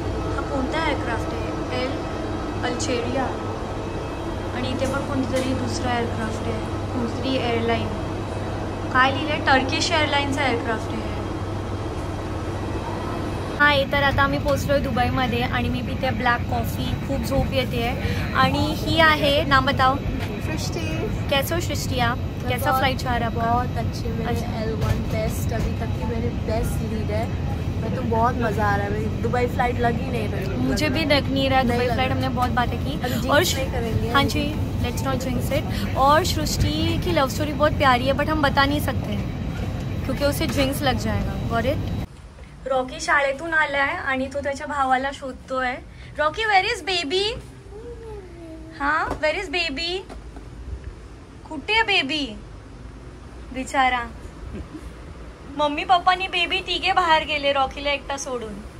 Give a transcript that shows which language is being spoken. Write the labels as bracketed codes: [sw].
[mr] हा कोणता एअरक्राफ्ट आहे? अल्जेरिया आणि इथे पण कोणतीतरी दुसरा एअरक्राफ्ट आहे, दुसरी एअरलाईन, काय लिहिलं आहे? टर्किश एअरलाईनचा एअरक्राफ्ट आहे। हाय, तर आता आम्ही पोचलो आहे दुबईमध्ये आणि मी पिते ब्लॅक कॉफ़ी, खूप झोप येते आहे। आणि ही आहे, नाम बताओ। सृष्टि। [hi] कैसे हो सृष्टि आप? कैसा फ्लाइट जा रहा है आपका? बहुत अच्छे, मेरे L1 टेस्ट अभी तक की मेरे बेस्ट लीड है। मैं तो बहुत मज़ा आ रहा है, मेरी दुबई फ्लाइट लगी नहीं रही। मुझे भी लग नहीं रहा है दुबई फ्लाइट, हमने बहुत बातें की और करेंगे। हाँ जी, [en] Let's not jinx it. [hi] और सृष्टि की लव स्टोरी बहुत प्यारी है, बट हम बता नहीं सकते क्योंकि उसे जिंक्स लग जाएगा। [en] Got it. [mr] रॉकी शाळेतून आलाय आणि तो त्याच्या भावाला शोधतोय। [en] Rocky, where is baby? हाँ, where is baby? [mr] कुठे आहे बेबी? बिचारा, मम्मी पप्पानी बेबी तिघे बाहेर गेले, रॉकीला एकटा सोडून।